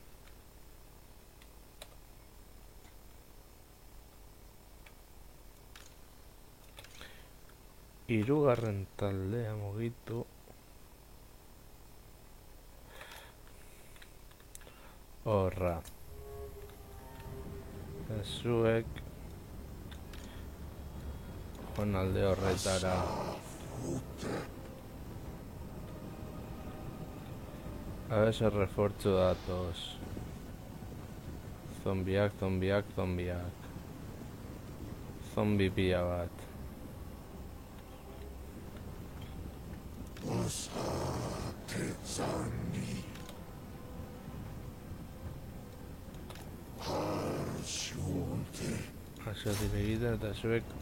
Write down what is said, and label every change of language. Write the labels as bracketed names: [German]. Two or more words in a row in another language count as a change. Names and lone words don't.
[Basque] Hirugarren taldea mugitu. Horra. Zuek joan alde horretara. [Spanish] A ver ese refuerzo datos. [Basque] Zombiak. Zombi pila bat. Hasiotik egiten eta zuek